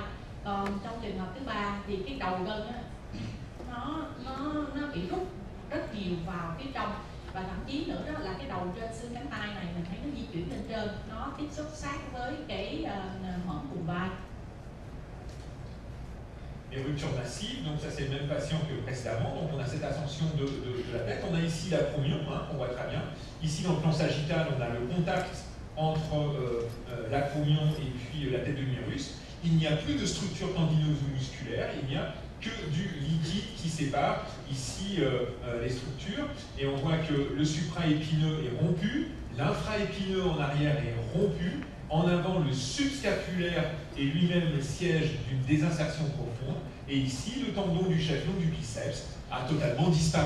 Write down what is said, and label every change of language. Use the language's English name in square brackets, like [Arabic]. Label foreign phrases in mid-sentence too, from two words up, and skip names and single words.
[Vietnamese] Còn trong trường hợp thứ ba thì cái đầu gân nó bị rút rất nhiều vào phía trong, và thậm chí nữa đó là cái đầu trên xương cánh tay này mình thấy nó di chuyển lên trên, nó tiếp xúc sát với cái mỏm vùng vai. [French] Les ruptures massives, donc ça c'est le même patient que précédemment, donc on a cette ascension de la tête, on a ici l'acromion, on voit très bien. Ici dans le plan sagittal, on a le contact entre l'acromion et puis la tête de l'humérus. Il n'y a plus de structure tendineuse ou musculaire, il n'y a que du liquide qui sépare ici les structures, et on voit que le supraépineux est rompu, l'infraépineux en arrière est rompu, en avant le subscapulaire est lui-même le siège d'une désinsertion profonde, et ici le tendon du chaflon du biceps a totalement disparu.